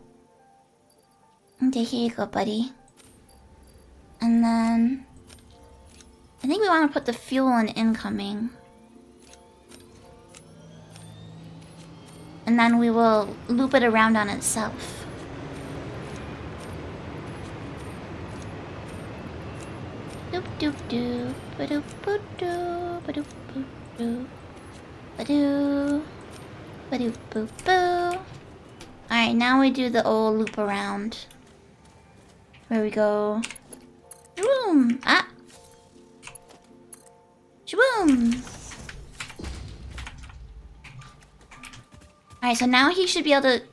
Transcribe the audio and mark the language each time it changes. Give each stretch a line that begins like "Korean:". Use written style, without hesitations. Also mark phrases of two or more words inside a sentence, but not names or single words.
English: Okay, here you go, buddy. And then I think we want to put the fuel in incoming. And then we will loop it around on itself. Doop doop doop, ba-doop boop doop, ba-doop boop doop, ba-doo, ba-doop boop boo. Alright, now we do the old loop around. Where we go. Boom! Ah! Shaboom! Alright, so now he should be able to...